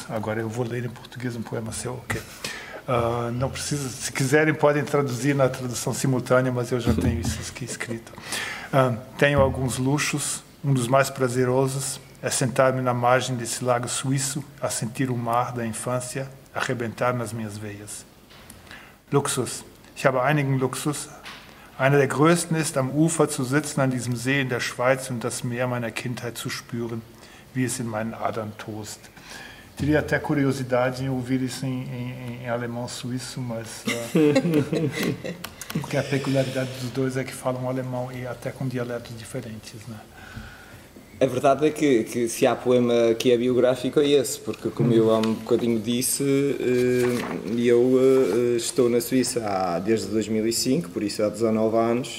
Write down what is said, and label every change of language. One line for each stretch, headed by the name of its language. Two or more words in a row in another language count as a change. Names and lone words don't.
Portuguese: Agora eu vou ler em português um poema seu, ok? Não precisa, se quiserem podem traduzir na tradução simultânea, mas eu já tenho isso aqui escrito. Tenho alguns luxos, um dos mais prazerosos é sentar-me na margem desse lago suíço, a sentir o mar da infância arrebentar nas minhas veias.
German: Luxus. Ich habe einigen Luxus. Einer der größten ist, am Ufer zu sitzen an diesem See in der Schweiz und das Meer meiner Kindheit zu spüren, wie es in meinen Adern tost.
Portuguese: Teria até curiosidade em ouvir isso em alemão suíço, mas porque a peculiaridade dos dois é que falam alemão e até com dialetos diferentes, né? A verdade é que se há poema que é biográfico é esse, porque como eu há um bocadinho disse, eu estou na Suíça desde 2005, por isso há 19 anos.